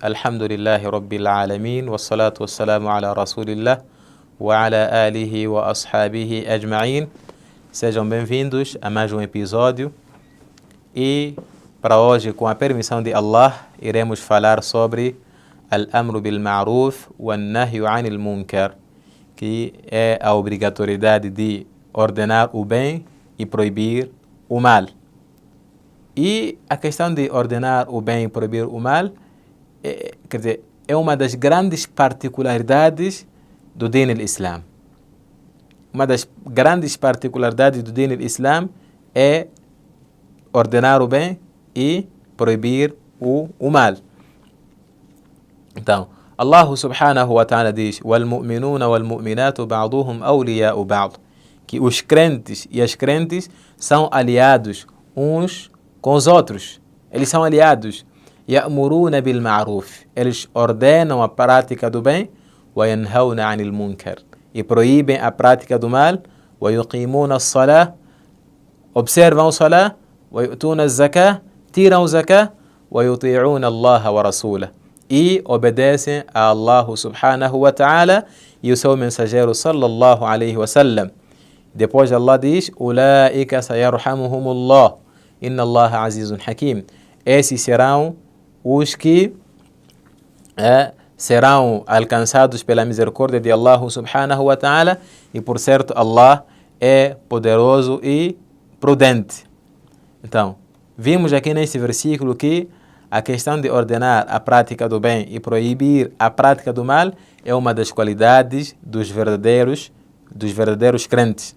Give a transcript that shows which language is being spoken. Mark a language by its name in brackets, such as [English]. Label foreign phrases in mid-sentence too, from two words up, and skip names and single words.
[Arabic] الحمد لله رب العالمين والصلاة والسلام على رسول الله وعلى آله وأصحابه أجمعين. [Portuguese] Sejam bem-vindos a mais um episódio e para hoje, com a permissão de Allah, iremos falar sobre [Arabic] الأمر بالمعروف والنهي عن المنكر, [Portuguese] que é a obrigatoriedade de ordenar o bem e proibir o mal. E a questão de ordenar o bem e proibir o mal é uma das grandes particularidades do [Arabic] دين الإسلام. [Portuguese] Uma das grandes particularidades do [Arabic] دين الإسلام [Portuguese] é ordenar o bem e proibir o mal. Então, [Arabic] الله سبحانه وتعالى diz: وَالْمُؤْمِنُونَ وَالْمُؤْمِنَاتُ بَعْضُهُمْ أَوْلِيَاءُ بَعْضٍ, [Portuguese] que os crentes e as crentes são aliados uns com os outros. Eles são aliados. [Arabic] يَأْمُرُونَ بِالْمَعْرُوفِ, [Portuguese] eles ordenam a prática do bem. [Arabic] وَيَنْهَوْنَ عَنِ الْمُنْكَرِ, [Portuguese] e proíbem a prática do mal. [Arabic] وَيُقِيمُونَ الصَّلَاةِ, [Portuguese] observam o salah. [Arabic] وَيُؤْتُونَ الزَّكَاةِ, [Portuguese] tiram o zakah. [Arabic] وَيُطِيعُونَ اللَّهَ وَرَسُولَهُ, [Portuguese] e obedecem a [Arabic] الله سبحانه وتعالى [Portuguese] e o seu mensageiro [Arabic] صلى الله عليه وسلم. [Portuguese] Depois Allah diz: [Arabic] أُولَٰئِكَ سَيَرْحَمُهُمُ اللَّهُ إِنَّ اللَّهَ عَزِيزٌ حَكِيمٌ. [Portuguese] Esses serão os que serão alcançados pela misericórdia de [Arabic] الله سبحانه وتعالى, [Portuguese] e por certo Allah é poderoso e prudente. Então, vimos aqui nesse versículo que a questão de ordenar a prática do bem e proibir a prática do mal é uma das qualidades dos verdadeiros crentes.